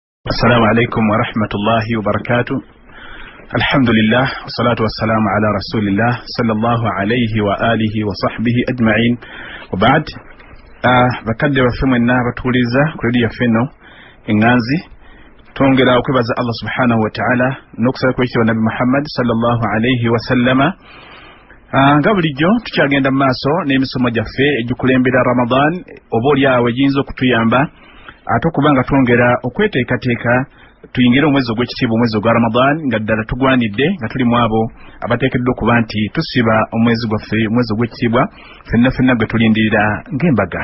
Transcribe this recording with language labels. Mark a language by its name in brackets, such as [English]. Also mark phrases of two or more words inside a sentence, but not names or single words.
[Arabic] السلام عليكم ورحمة الله وبركاته. الحمد لله والصلاة والسلام على رسول الله صلى الله عليه وآله وصحبه أجمعين وبعد. [Ganda] bakadde baffe mwenna batuuliza ku leediyo yaffe enganzi twongera okwebaza [Arabic] الله سبحانه وتعالى [Ganda] n'okusaba kwekitibwa [Arabic] نبي محمد صلى الله عليه وسلم. [Ganda] Nga bulijjo tukyagenda mu maaso n'emisomo gyaffe egikulembera Ramadan oba olyawo egiyinza okutuyamba ate okubanga twongera okweteekateeka tuyingire omwezi ogw'ekitiibwa omwezi ogwa Ramadan nga ddala tugwanidde nga tuli mu abo abateekeddwa okuba nti tusiba omwezi gwaffe omwezi ogw'ekitiibwa ffenna gwe tulindirira ng'embaga.